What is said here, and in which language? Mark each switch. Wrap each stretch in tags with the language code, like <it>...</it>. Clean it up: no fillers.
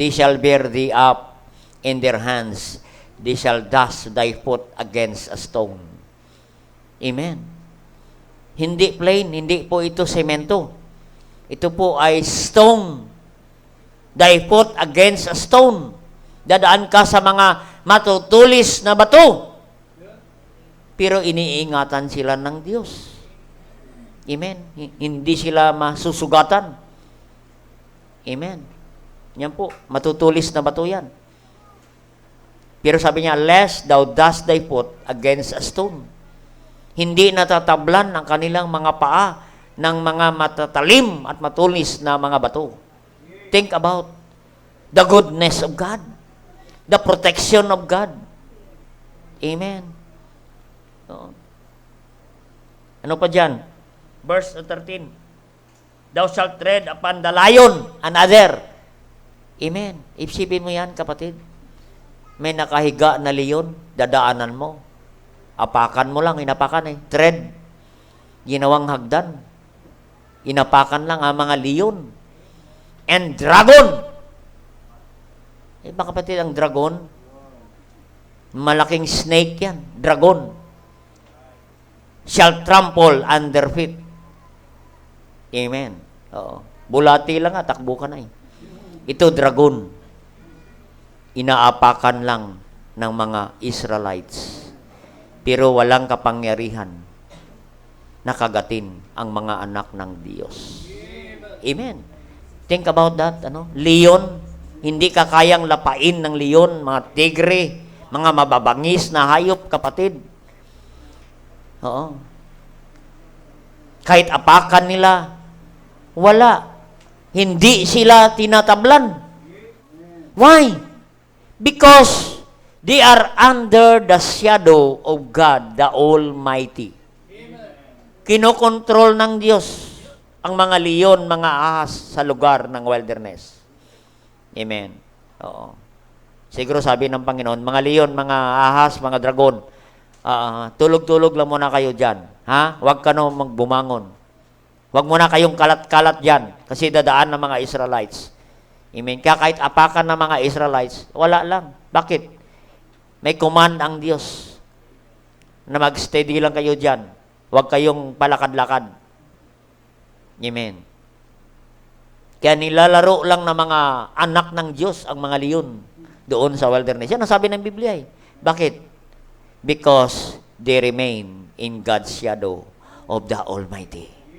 <en>They shall bear thee up in their hands, they shall dash thy foot against a stone. Amen.</en> <tl>Hindi plain, hindi po ito semento. Ito po ay stone.</tl> <en>Thy foot against a stone.</en> <tl>Dadaan ka sa mga matutulis na bato. Pero iniingatan sila ng Diyos. Amen. Hindi sila masusugatan. Amen. Yan po, matutulis na bato yan. Pero sabi niya,</tl> <en>lest thou dash thy foot against a stone.</en> <tl>Hindi natatablan ang kanilang mga paa ng mga matatalim at matulis na mga bato.</tl> <en>Think about the goodness of God, the protection of God.</en> <tl>Amen. So, ano pa dyan? Verse 13.</tl> <en>Thou shalt tread upon the lion, another. Amen.</en> <tl>Isipin mo yan, kapatid. May nakahiga na leon, dadaanan mo. Apakan mo lang, inapakan eh. Tread. Ginawang hagdan. Inapakan lang ang mga leon.</tl> <en>And dragon.</en> <tl>Eh, mga kapatid, ang dragon, malaking snake yan.</tl> <en>Dragon. Shall trample under feet.</en> <tl>Amen. Oo. Bulati lang takbo ka na eh. Ito, dragon. Inaapakan lang ng mga Israelites. Pero walang kapangyarihan na kagatin ang mga anak ng Diyos. Amen.</tl> <en>Think about that.</en> <tl>Leon, hindi ka kayang lapain ng leon, mga tigre, mga mababangis na hayop, kapatid. Oo. Kahit apakan nila, wala. Hindi sila tinatablan.</tl> <en>Why? Because they are under the shadow of God, the Almighty.</en> <tl>Kinokontrol ng Diyos ang mga leon, mga ahas sa lugar ng wilderness. Amen. Oo. Siguro sabi ng Panginoon, mga leon, mga ahas, mga dragon, tulog-tulog lang muna kayo dyan. Ha? Huwag ka na magbumangon. Huwag muna kayong kalat-kalat dyan kasi dadaan ng mga Israelites. Amen. Kaya kahit apakan ng mga Israelites, wala lang. Bakit? May command ang Diyos na mag-steady lang kayo dyan. Huwag kayong palakad-lakad. Amen. Kaya nilalaro lang ng mga anak ng Diyos ang mga leon doon sa wilderness. Yan ang sabi ng Biblia eh. Bakit?</tl> <en>Because they remain in God's shadow of the Almighty.</en>